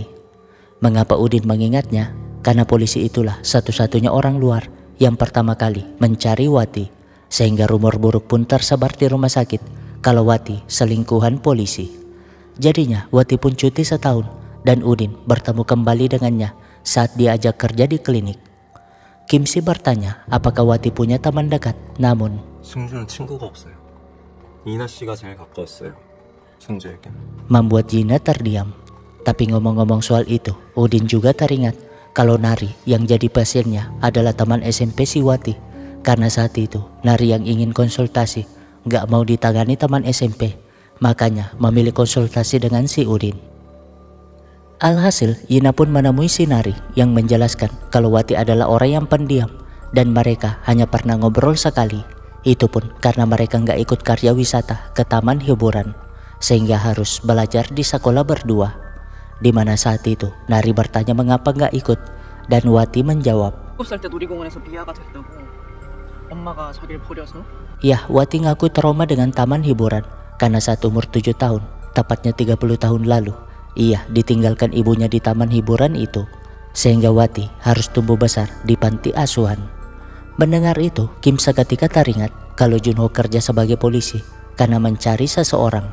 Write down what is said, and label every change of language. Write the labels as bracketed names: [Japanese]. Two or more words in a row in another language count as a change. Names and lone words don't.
[Indonesian] Mengapa Udin mengingatnya? Karena polisi itulah satu-satunya orang luar yang pertama kali mencari Wati, sehingga rumor buruk pun tersebar di rumah sakit kalau Wati selingkuhan polisi. Jadinya Wati pun cuti setahun dan Udin bertemu kembali dengannya saat diajak kerja di klinik. Kim Si bertanya apakah Wati punya teman dekat, namun [Korean] 승주는 친구가 없어요. 이나 씨가 제일 가까웠어요. 승주에겐. [Indonesian] membuat Gina terdiam. Tapi ngomong-ngomong soal itu, Udin juga teringat kalau Nari yang jadi pasiennya adalah teman SMP si Wati. Karena saat itu Nari yang ingin konsultasi gak mau ditangani teman SMP, makanya memilih konsultasi dengan si Udin. Alhasil Yina pun menemui si Nari yang menjelaskan kalau Wati adalah orang yang pendiam dan mereka hanya pernah ngobrol sekali. Itu pun karena mereka gak ikut karya wisata ke taman hiburan, sehingga harus belajar di sekolah berdua. Dimana saat itu Nari bertanya mengapa gak ikut, dan Wati menjawab, [Korean] 7살 때 놀이공원에서 미아가 됐다고. 엄마가 자기를 버려서. [Indonesian] "Ya, Wati ngaku trauma dengan taman hiburan karena saat umur 7 tahun, tepatnya 30 tahun lalu, ia ditinggalkan ibunya di taman hiburan itu, sehingga Wati harus tumbuh besar di panti asuhan." Mendengar itu, Kim seketika teringat kalau Junho kerja sebagai polisi karena mencari seseorang.